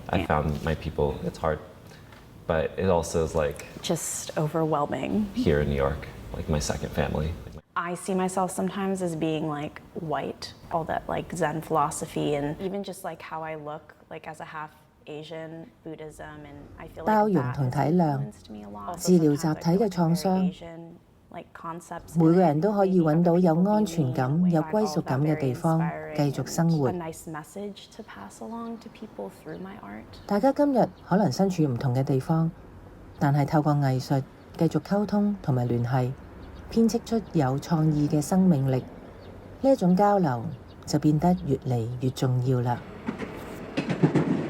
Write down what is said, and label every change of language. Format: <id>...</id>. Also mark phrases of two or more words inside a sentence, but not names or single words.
<en>I found my people, it's hard, but it also is like just overwhelming. Here in New York, like my second family. I see myself sometimes as being like white, all that like Zen philosophy and even just like how I look like as a half Asian Buddhism and I feel like</en> <yue>包容同體諒，治療集體嘅創傷，每個人都可以揾到有安全感、有歸屬感嘅地方，繼續生活。大家今日可能身處唔同嘅地方，但係透過藝術繼續溝通同埋聯繫，編織出有創意嘅生命力，呢一種交流就變得越嚟越重要啦。</yue>